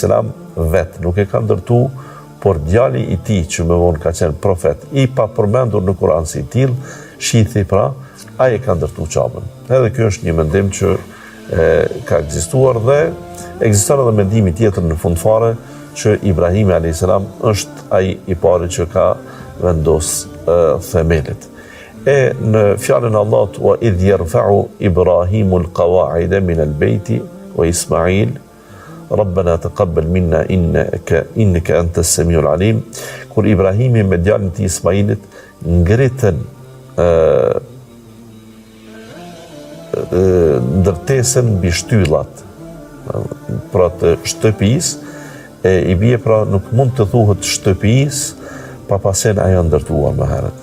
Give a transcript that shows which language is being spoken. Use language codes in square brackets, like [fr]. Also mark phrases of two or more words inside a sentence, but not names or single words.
[sq] vetë nuk e ka ndërtu, por djali i tij që më vonë ka qenë profet, i pa përmendur në Kur'an si i tillë, shithi pra, ai e ka ndërtu qabën. Edhe ky është një mendim që ka ekzistuar dhe ekziston edhe mendimi tjetër në fund fare që Ibrahimi a.s. është ai i pari që ka vendos themelet. E në fjalën e Allahut [ar] وإذ يرفع إبراهيم القواعد من البيت وإسماعيل ربنا تقبل منا إنك أنت السميع العليم, [sq] kur Ibrahimi me djalin e Ismailit ngritën ndërtesën mbi shtyllat pra të shtëpisë, i bie pra nuk mund të thuhet shtëpisë pa pasen ajo ndërtuar më herët.